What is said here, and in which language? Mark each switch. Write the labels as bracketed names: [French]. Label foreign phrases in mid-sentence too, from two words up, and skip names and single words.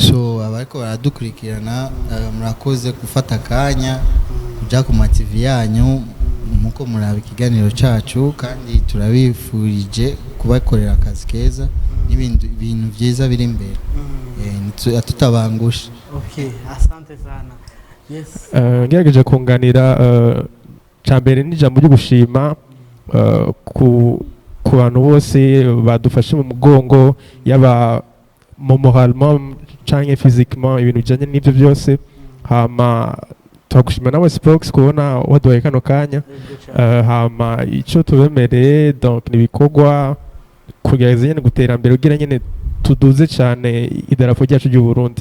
[Rundi] so abariko baradukurikirana murakoze gufata akanya kuja ku ma TV yanyu muko muraba ikiganiro cacu kandi turabifurije kubakorera akazi keza n'ibintu byiza biri imbere tutabangusha. [Swahili] Okay, asante sana. Yes. [Rundi] Ngerageje kunganira cyambere n'ijambo ryo gushima ku bantu bose badufashe mu mugongo yaba moralement canke physiquement ibintu bijanye n'ibyo byose hama twagushima nawe Spox kubona waduhaye kano kanya hama ico tubemereye donc nibikorwa kugerageza nyene gutera mbere ugira nyene tuduze cyane idarapo ryacu ry'u Burundi.